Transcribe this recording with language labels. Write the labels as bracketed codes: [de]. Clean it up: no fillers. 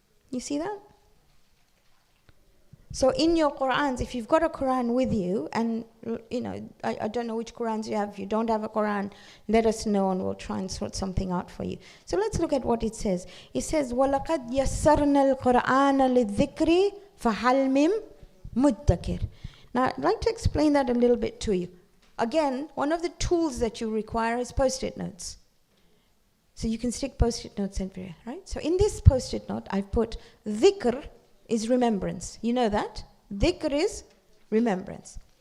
[en] You see that? So in your Qurans, if you've got a Quran with you, and I don't know which Qurans you have. If you don't have a Quran, let us know and we'll try and sort something out for you. So let's look at what it says. It says, [ar] وَلَقَدْ يَسَّرْنَا الْقُرْآنَ لِلذِّكْرِ فَهَلْ مِن مُدَّكِرٍ. [en] Now, I'd like to explain that a little bit to you. Again, one of the tools that you require is Post-it notes. So you can stick Post-it notes everywhere, right? So in this Post-it note, I've put dhikr is remembrance. You know that? Dhikr is remembrance.